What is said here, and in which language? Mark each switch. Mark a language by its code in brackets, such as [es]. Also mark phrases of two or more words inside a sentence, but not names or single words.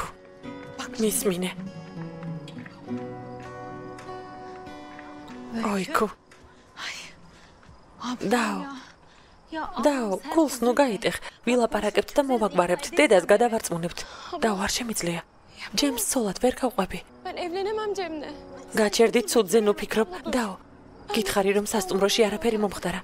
[ka] მისმინე. ოიქუ. დაო, გულს ნუ გაიტეხ. ვილაპარაკებთ და მოვაგვარებთ. დედას გადავარწმუნებთ. დაო, არ შემიძლია. ჯემს ცოლად ვერ გავყვები. [tr] Ben evlenemem Cem'le. [ka] გაჩერდი ცუდზე ნუ ფიქრობ. დაო. გითხარი რომ სასტუმროში არაფერი მომხდარა.